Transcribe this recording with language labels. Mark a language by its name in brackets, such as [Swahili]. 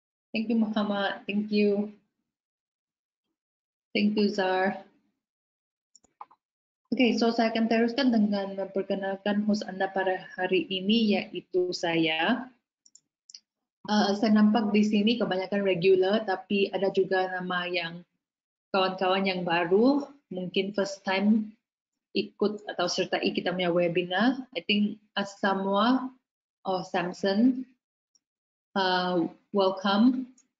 [English] Thank you Muhammad, thank you. Thank you Zar. [Malay] Oke, so saya akan teruskan dengan memperkenalkan host Anda pada hari ini yaitu saya. Saya nampak di sini kebanyakan regular, tapi ada juga nama yang kawan-kawan yang baru, mungkin first time ikut atau sertai kita punya webinar. [English] I think Samoa or Samson, welcome.